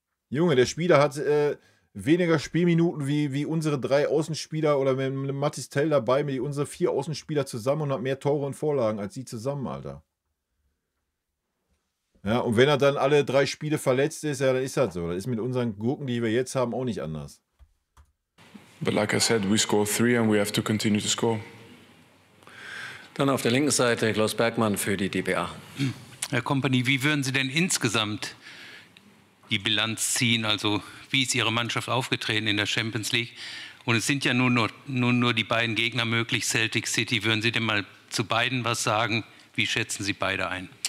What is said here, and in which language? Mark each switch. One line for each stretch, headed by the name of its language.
German: Junge, der Spieler hat weniger Spielminuten wie unsere 3 Außenspieler oder mit Mathys Tel dabei, mit unsere 4 Außenspieler zusammen und hat mehr Tore und Vorlagen als sie zusammen, Alter. Ja, und wenn er dann alle 3 Spiele verletzt ist, ja, dann ist das so. Das ist mit unseren Gurken, die wir jetzt haben, auch nicht anders.
English: But like I said, we score 3 and we have to continue to score.
German: Dann auf der linken Seite Klaus Bergmann für die dba. Herr Kompany, wie würden Sie denn insgesamt die Bilanz ziehen? Also wie ist Ihre Mannschaft aufgetreten in der Champions League? Und es sind ja nur die beiden Gegner möglich, Celtic City. Würden Sie denn mal zu beiden was sagen? Wie schätzen Sie beide ein?